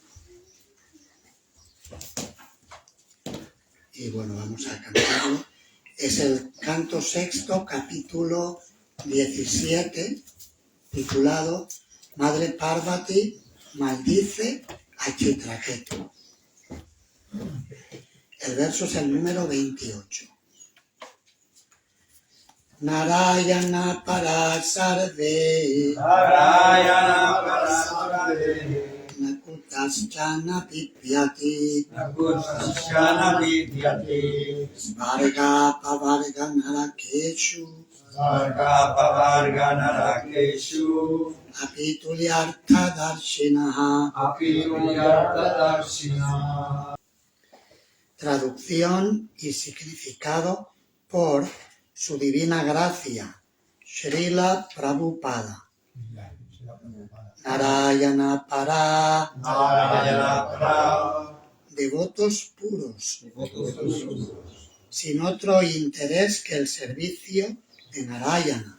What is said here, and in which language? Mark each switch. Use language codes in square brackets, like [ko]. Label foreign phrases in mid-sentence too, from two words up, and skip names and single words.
[es] Y bueno, vamos a cantarlo. Es el canto sexto, capítulo 17, titulado Madre Parvati maldice a Chitraketu. El verso es el número 28. [sa] नारायणपराः सर्वे नारायणपराः सर्वे न कुतश्चन बिभ्यति न कुतश्चन बिभ्यति स्वर्ग अपवर्ग नरकेषु स्वर्ग अपवर्ग नरकेषु अपि तुल्यार्थदर्शिनः. अपि तुल्यार्थदर्शिनः. [es] Traducción y significado por su divina gracia, Srila Prabhupada. [sa] नारायण पराः, नारायण पराः, [es] devotos puros, sin otro interés que el servicio de Narayana,